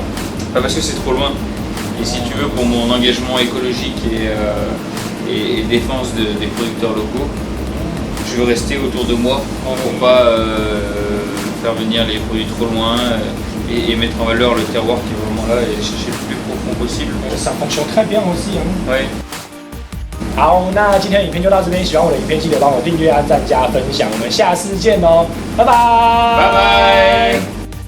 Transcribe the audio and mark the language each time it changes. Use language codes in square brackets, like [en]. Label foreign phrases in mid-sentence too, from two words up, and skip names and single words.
[fr] Parce que c'est trop loin. Et si tu veux, pour mon engagement écologique et défense des producteurs locaux, je veux rester autour de moi pour pas faire venir les produits trop loin et mettre en valeur le terroir qui est vraiment là et chercher le plus profond possible. Ça fonctionne très bien aussi. Ouais. [zh] 好，那今天影片就到这边。喜欢我的影片，记得帮我订阅、按赞、加分享。我们下次见哦，拜拜，拜拜。